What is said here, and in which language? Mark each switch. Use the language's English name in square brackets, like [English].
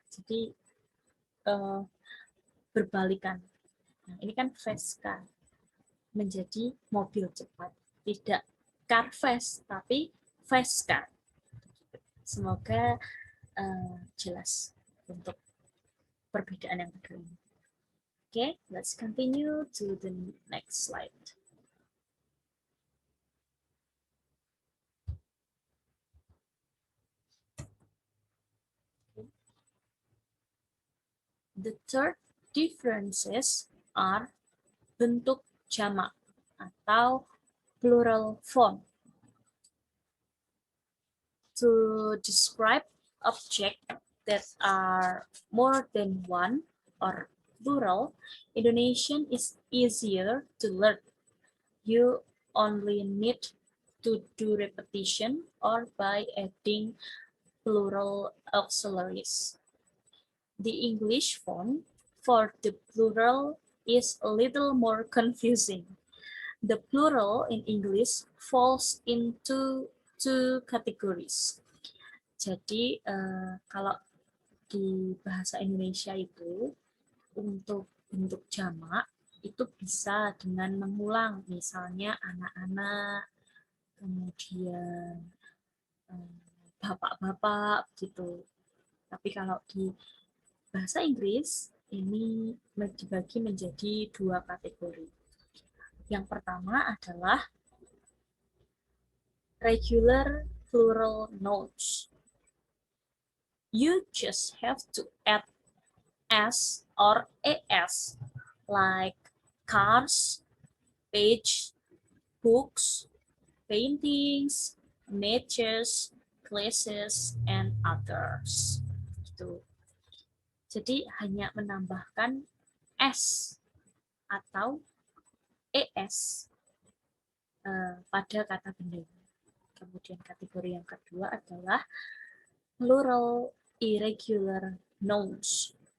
[Indonesian] Jadi berbalikan. Nah, ini kan fast car menjadi mobil cepat, tidak car fast tapi fast car. Semoga jelas untuk perbedaan yang kedua ini. [English] Okay, let's continue to the next slide. The third differences are [Indonesian] bentuk jamak atau [English] plural form. To describe objects that are more than one or plural, Indonesian is easier to learn. You only need to do repetition or by adding plural auxiliaries. The English form for the plural is a little more confusing. The plural in English falls into two categories. [Indonesian] Jadi kalau di bahasa Indonesia itu untuk bentuk jamak itu bisa dengan mengulang, misalnya anak-anak, kemudian bapak-bapak gitu. Tapi kalau di bahasa Inggris ini dibagi menjadi dua kategori. Yang pertama adalah regular plural nouns. [English] You just have to add s or as, like cars, page, books, paintings, natures, places, and others. [Indonesian] Gitu. Jadi hanya menambahkan s atau es pada kata benda. Kemudian kategori yang kedua adalah plural irregular nouns.